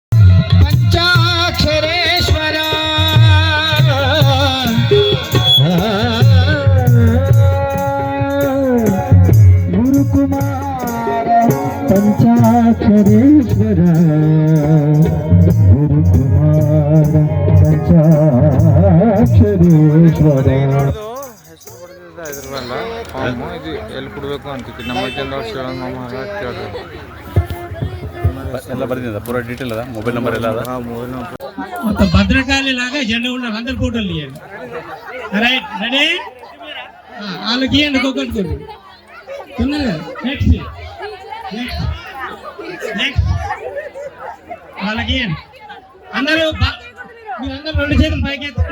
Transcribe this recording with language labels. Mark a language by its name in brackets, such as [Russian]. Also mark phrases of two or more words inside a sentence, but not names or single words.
[Telugu] పంచాక్షరేశ్వర గురుకుమార పంచాక్షరేశ్వర [Kannada] ಎಲ್ಲ ಬರ್ದಿದೆ ಪೂರ ಡೀಟೇಲ್ ಅದ [English] mobile number [Kannada] ಎಲ್ಲ ಅದ [Telugu] మొత్తం భద్రకాళి లాగా జెండా ఉన్నారు. అందరు ఫోటోలు తీయండి. [English] right, ready? [Telugu] వాళ్ళకి ఇవ్వండి ఒక్కొక్కటి. నెక్స్ట్ వాళ్ళకి ఇవ్వండి. అందరూ మీరందరూ 2 చేతులు పైకి ఎత్తండి.